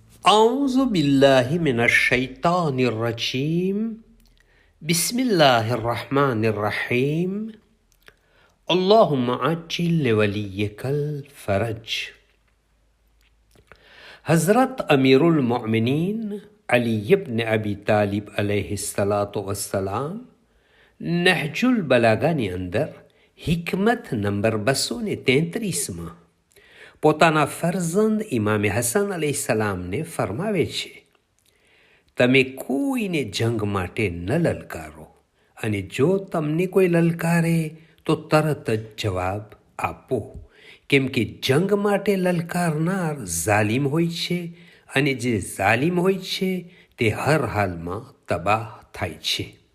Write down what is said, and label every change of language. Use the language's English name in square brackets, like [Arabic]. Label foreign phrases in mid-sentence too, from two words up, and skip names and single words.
[Arabic] أعوذ بالله من الشيطان الرجيم بسم الله الرحمن الرحيم اللهم عجل لوليك الفرج. [Gujarati] હઝરત અમીરુલ મોમિનીન અલી ઇબ્ન અબી તાલિબ [Arabic] عليه الصلاة والسلام [Gujarati] નહજુલ બલાગાની અંદર હિકમત નંબર 233માં પોતાના ફરઝંદ ઇમામે હસન અલૈહિસ્સલામને ફરમાવે છે, તમે કોઈને જંગ માટે ન લલકારો, અને જો તમને કોઈ લલકારે તો તરત જ જવાબ આપો, કેમ કે જંગ માટે લલકારનાર ઝાલિમ હોય છે, અને જે ઝાલિમ હોય છે તે હર હાલમાં તબાહ થાય છે.